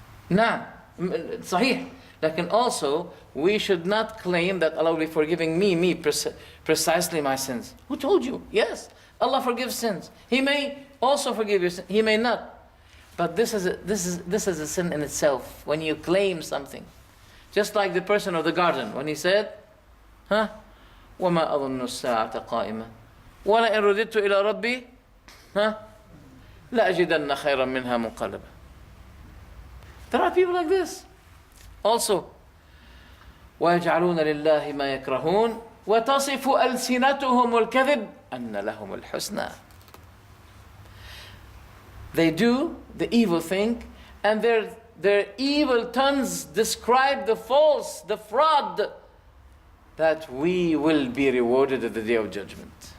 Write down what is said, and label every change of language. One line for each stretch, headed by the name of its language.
English: Nah, sahih. Lakin also, we should not claim that Allah will be forgiving me precisely my sins. Who told you? Yes, Allah forgives sins. He may also forgive your sins. He may not. But this is a sin in itself, when you claim something. Just like the person of the garden, when he said,
Arabic: وَمَا أَظُنُّ السَّاعَةَ قَائِمًا وَلَئِنْ رُدِدتُّ إِلَى رَبِّي لَأَجِدَنَّ خَيْرًا مِنْهَا مُنْقَلَبًا.
English: There are people like this.
Arabic: Also, وَيَجْعَلُونَ لِلَّهِ مَا يَكْرَهُونَ وَتَصِفُ أَلْسِنَتُهُمُ الْكَذِبَ أَنَّ لَهُمُ الْحُسْنَى.
English: They do the evil thing, and their evil tongues describe the false, the fraud, that we will be rewarded at the Day of Judgment.